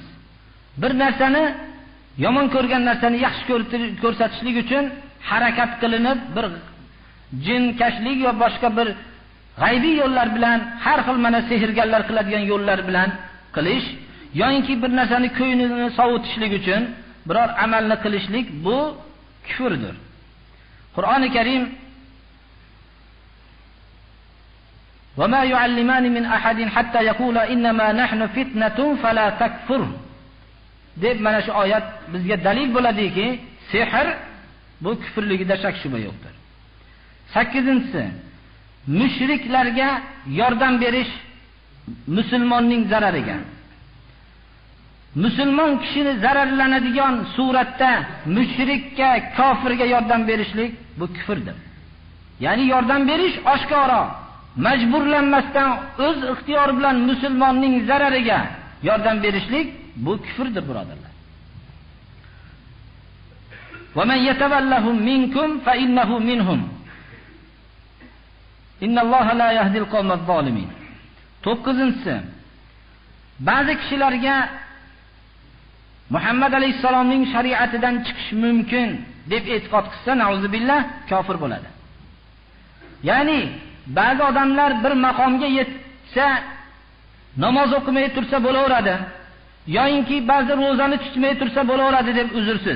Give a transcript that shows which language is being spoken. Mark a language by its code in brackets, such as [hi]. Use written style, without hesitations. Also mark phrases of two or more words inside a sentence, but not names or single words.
[uz] Bir narsani, yomon ko'rgan narsani yaxshi ko'rsatishlik uchun harakat qilinib, bir jinkashlik va boshqa bir g'aybiy yo'llar bilan, har xil mana sehrgarlar qiladigan yo'llar bilan qilish yoki bir narsani ko'nglini sovutishlik uchun biror amalni qilishlik, bu kufrdir. Qur'oni Karim [ar] وما يعلمان من أحد حتى يقولا إنما نحن فتنة فلا تكفر [uz] deb mana shu oyat bizga dalil bo'ladiki, sehr bu kufrligida shak shubha yo'qdir. 8-si mushriklarga yordam berish musulmonning zarariga. Musulmon kishini zararlanadigan suratda mushrikka, kofirga yordam berishlik bu kufrdir. Ya'ni yordam berish oshkora, majburlanmasdan o'z ixtiyori bilan musulmonning zarariga yordam berishlik bu kufrdir, birodarlar. [ar] ومن يتولهم منكم فإنه منهم. إن الله لا يهدي القوم الظالمين. [uz] 9-si ba'zi kishilarga Muhammad alayhisalomning shariatidan chiqish mumkin deb e'tiqod qilsa, nauzubillah, kofir bo'ladi. Ya'ni ba'zi odamlar bir maqomga yetsa namoz o'qimay tursa bo'laveradi, yoki ba'zi ro'zani tutmay tursa bo'laveradi deb uzrsiz.